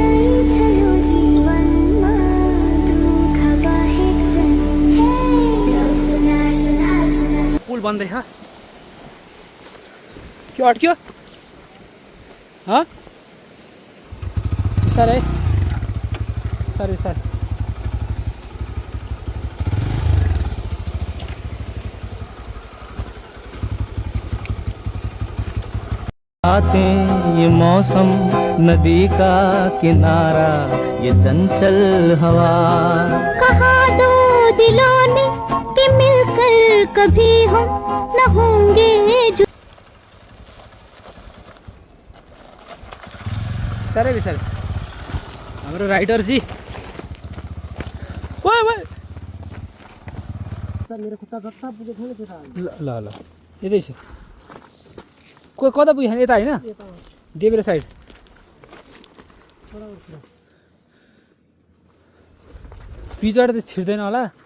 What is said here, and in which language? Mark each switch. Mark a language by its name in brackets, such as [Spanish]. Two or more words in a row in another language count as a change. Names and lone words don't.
[Nepali] पुल बन्दैछ के अट्क्यो बिस्तारै बिस्तारै [Hindi] बातें ये मौसम नदी का किनारा ये चंचल हवा कहा दो दिलों ने कि मिलकर कभी हम न होंगे जो [Nepali] बिस्तारै हाम्रो राइडर जी ओए मेरो खुट्टा जता पुगेको थियो नि त्यो ल यतै छ कोही कता पुग्यो यता होइन देब्रे साइड पिचबाट त छिर्दैन होला